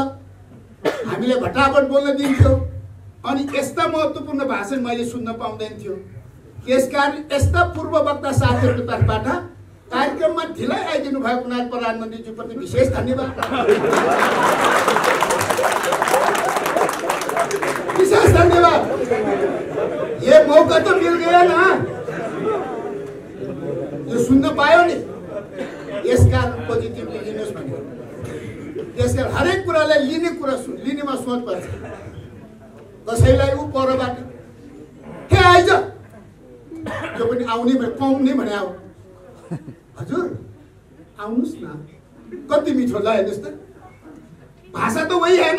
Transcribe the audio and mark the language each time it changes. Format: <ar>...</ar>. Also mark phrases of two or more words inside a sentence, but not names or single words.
<ne>हामीले भट्टाभट बोल्न दिन्थ्यो अनि यस्ता महत्त्वपूर्ण भाषण मैले सुन्न पाउँदैन थियो। त्यसकारण यस्ता पूर्व वक्ता साथीहरूको तर्फबाट कार्यक्रममा ढिलाइ आइदिनु भएको हुनाले प्रधानमन्त्रीज्यूप्रति विशेष धन्यवाद, विशेष धन्यवाद।</ne> <hi>ये मौका तो मिल गया ना,</hi> <ne>जो सुन्न पायो नि, यसका पोजिटिभली लिनुहोस् भन्यो। त्यसकारण हरेक कुरालाई लिनेमा सोच पर्छ। कसैलाई ऊ परबाट हे आइज त्यो पनि आउने कम नै भने आऊ, हजुर आउनुहोस् न, कति मिठो ल हेर्नुहोस् त, भाषा त वही होइन।</ne>